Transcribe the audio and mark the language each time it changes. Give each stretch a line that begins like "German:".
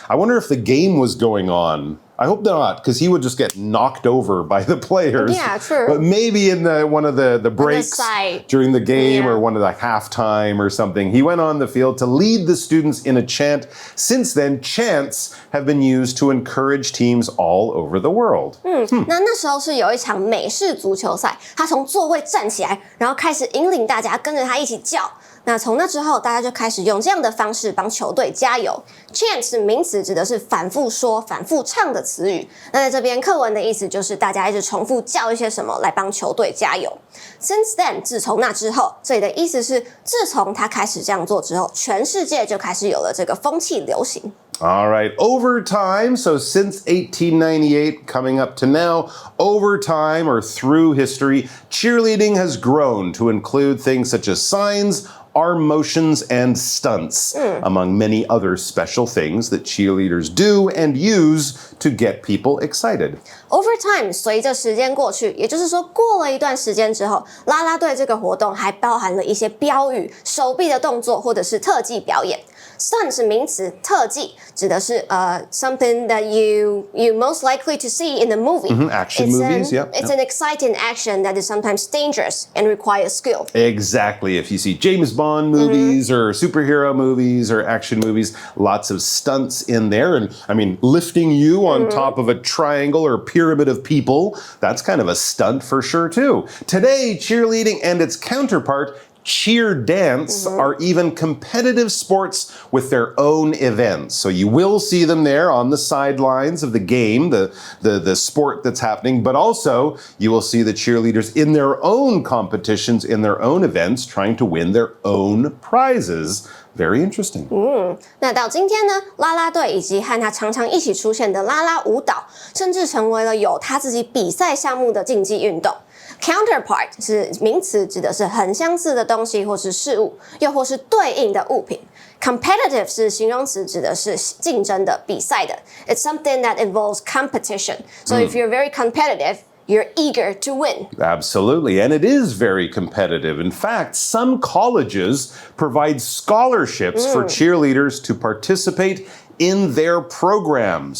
English: I wonder if the game was going on. I hope not, because he would just get knocked over by the players. Yeah, true. But maybe in one of the breaks during the game or one of the halftime or something, he went on the field to lead the students in a chant. Since then, chants have been used to encourage teams all over the world.
Chinese: 那时候是有一场美式足球赛，他从座位站起来，然后开始引领大家跟着他一起叫。那从那之后，大家就开始用这样的方式帮球队加油。 Chant 是名词，指的是反复说、反复唱的词语。那在这边课文的意思就是大家一直重复叫一些什么来帮球队加油。
English: Since then，
Chinese: 自从那之后，这里的意思是自从他开始这样做之后，全世界就开始有了这个风气流行。
English: All right, over time, so since 1898 coming up to now, over time or through history, cheerleading has grown to include things such as signs, arm motions, and stunts, among many other special things that cheerleaders do and use to get people excited. Over time，
Chinese: 随着时间过去，也就是说过了一段时间之后，啦啦队这个活动还包含了一些标语、手臂的动作或者是特技表演。 Stunt 是名词，特技指的是
English: something that you most likely to see in a movie. Action movies, It's an exciting action that is sometimes dangerous and requires skill. Exactly. If you see James Bond movies or superhero movies or action movies, lots of stunts in there. And I mean, lifting you on top of a triangle or pyramid of people, that's kind of a stunt for sure too. Today, cheerleading and its counterpart, cheer dance, are even competitive sports with their own events. So you will see them there on the sidelines of the game, the sport that's happening, but also you will see the cheerleaders in their own competitions, in their own events, trying to win their own prizes. Very interesting.
Chinese: 那到今天呢，啦啦队以及和他常常一起出现的啦啦舞蹈，甚至成为了有他自己比赛项目的竞技运动。 Counterpart 是名词，指的是很相似的东西或是事物，又或是对应的物品。 Competitive 是形容词，指的是竞争的、比赛的。
English: It's something that involves competition. So if you're very competitive, you're eager to win. Absolutely, and it is very competitive. In fact, some colleges provide scholarships for cheerleaders to participate in their programs.